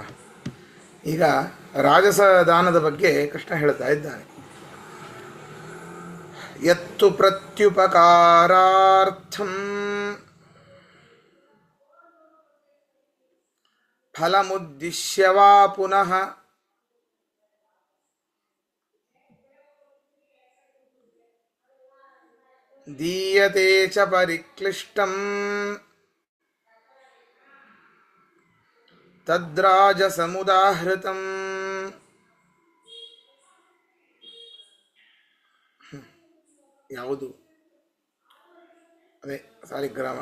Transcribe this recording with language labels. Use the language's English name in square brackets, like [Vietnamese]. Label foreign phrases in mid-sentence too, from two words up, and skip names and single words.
[Kannada] ಈಗ ರಾಜಸ ದಾನದ ಬಗ್ಗೆ ಕೃಷ್ಣ ಹೇಳ್ತಾ ಇದ್ದಾನೆ. [Sanskrit] ಯತ್ತು ಪ್ರತ್ಯುಪಕಾರಾರ್ಥಂ ಫಲಮುದ್ದಿಶ್ಯ ವಾ ಪುನಃ ದೀಯತೆ ಚ ಪರಿಕ್ಲಿಷ್ಟಂ ತದ್ರಾಜಸಮುದಾಹೃತಂ. [Kannada] ಯಾವುದು? ಅದೇ ಸಾಲಿಗ್ರಾಮ.